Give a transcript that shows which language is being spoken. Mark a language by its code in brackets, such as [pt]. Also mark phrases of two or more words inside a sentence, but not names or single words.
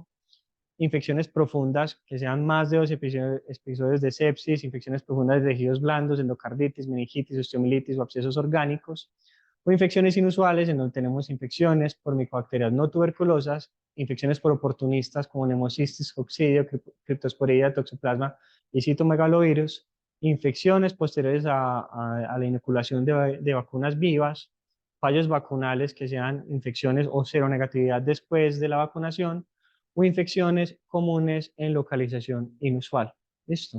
[es] Infecciones profundas que sean más de 2 episodios de sepsis, infecciones profundas de tejidos blandos, endocarditis, meningitis, osteomielitis o abscesos orgánicos, o infecciones inusuales en donde tenemos infecciones por micobacterias no tuberculosas, infecciones por oportunistas como neumocistis, coccidio, criptosporida, toxoplasma y citomegalovirus, infecciones posteriores a la inoculación de vacunas vivas, fallos vacunales que sean infecciones o seronegatividad después de la vacunación, o infecciones comunes en localización inusual. Listo.